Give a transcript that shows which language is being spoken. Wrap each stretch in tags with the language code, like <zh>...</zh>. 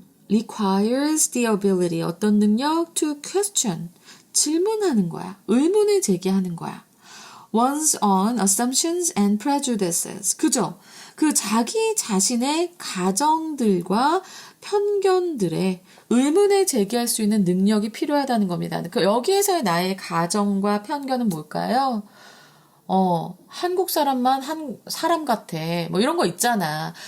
<en>requires the ability,</en> <ko>어떤 능력?</ko> <en>to question,</en> <ko>질문하는 거야. 의문을 제기하는 거야.</ko> <en>one's own assumptions and prejudices.</en> <ko>그죠? 그 자기 자신의 가정들과 편견들에 의문을 제기할 수 있는 능력이 필요하다는 겁니다. 여기에서의 나의 가정과 편견은 뭘까요? 한국 사람만 한 사람 같아. 뭐 이런 거 있잖아.</ko>